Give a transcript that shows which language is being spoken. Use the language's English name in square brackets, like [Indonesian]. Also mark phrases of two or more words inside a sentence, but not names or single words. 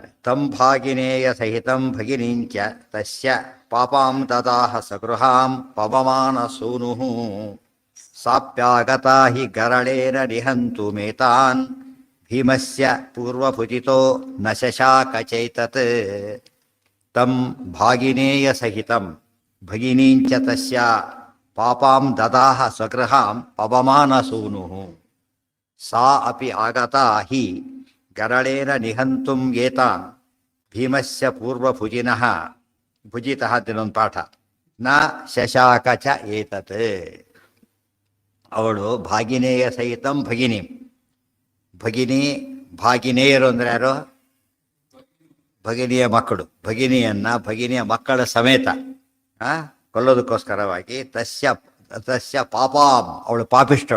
[Sanskrit] तं भागिनेय सहितं भगिनींच तस्य पापां ददाह सगृहां पवमान सूनु साप्यागता हि गरलेन निहन्तु मेतान् भीमस्य पूर्वभुजितो न शशाक चैतत्. तं भागिनेय सहितं भगिनींच तस्य पापां ददाह स्वगृहां पवमान सूनु सा अपि आगता हि गरलेन निहन्तुं एतान् भीमस्य पूर्वभुजिनः. [Kannada] ಭುಜಿತಃ ಅಂತೇನೊಂದು ಪಾಠ. [Sanskrit] न शशाक च एतत्. ಅವಳು भागिनेय सहितं भगिनि. [Kannada] ಭಗಿನಿ ಭಾಗಿನೇಯರು ಅಂದರೆ ಯಾರು? ಭಗಿನಿಯ ಮಕ್ಕಳು. ಭಗಿನಿಯ ಮಕ್ಕಳ ಸಮೇತ ಕೊಲ್ಲೋದಕ್ಕೋಸ್ಕರವಾಗಿ [Sanskrit] तस्य पापां, [Kannada] ಅವಳು ಪಾಪಿಷ್ಟಳು.